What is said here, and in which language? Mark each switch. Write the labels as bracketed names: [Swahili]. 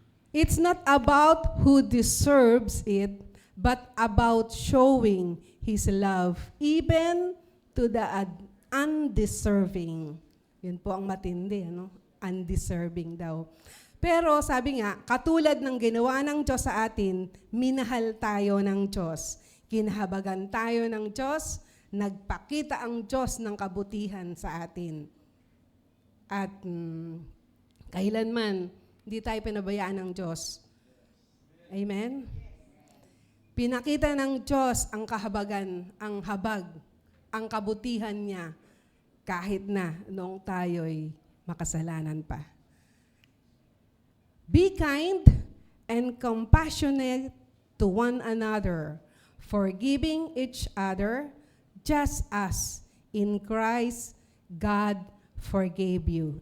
[English] It's not about who deserves it, but about showing His love even to the undeserving. [Filipino] Yun po ang matindi, ano? Undeserving daw. Pero sabi nga, katulad ng ginawa ng Diyos sa atin, minahal tayo ng Diyos. Kinahabagan tayo ng Diyos, nagpakita ang Diyos ng kabutihan sa atin. At kailanman, hindi tayo pinabayaan ng Diyos. Amen? Pinakita ng Diyos ang kahabagan, ang habag, ang kabutihan niya kahit na noong tayo'y makasalanan pa. [English] Be kind and compassionate to one another, forgiving each other, just as in Christ God forgave you.